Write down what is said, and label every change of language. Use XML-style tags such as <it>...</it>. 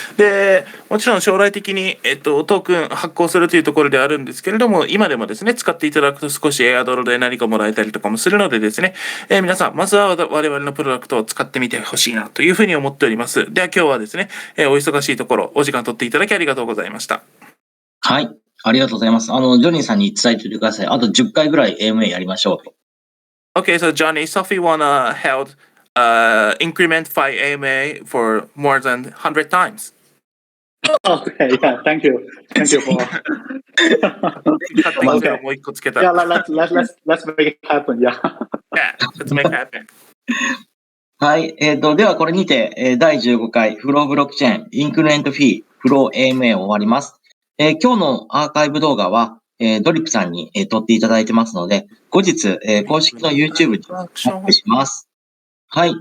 <ja>で、もちろん将来的に、トークン発行するというところであるんですけれども、今でもですね、使っていただくと少しエアドロで何かもらえたりとかもするのでですね、皆さん、まずは我々のプロダクトを使ってみてほしいなというふうに思っております。では今日はですね、お忙しいところ、お時間取っていただきありがとうございました。はい。ありがとうございます。ジョニーさんに伝えておいてください。あと10回ぐらい AMA やりましょうと。</ja> <en>Okay, so Johnny, Sophie wanna held IncrementFi AMA for more than 100 times. Okay, yeah, thank you. Thank you for.</en> <ja>Okay. もう一個つけた。</ja> <en>Yeah, let's make it happen. Yeah. Yeah, let's make it happen.</en> <ja>はい。ではこれにて、第15回フローブロックチェーンインクリメントフィーフロー AMA を終わります。今日のアーカイブ動画は、ドリップさんに、撮っていただいてますので、後日、公式の YouTube にアップします。はい。</ja>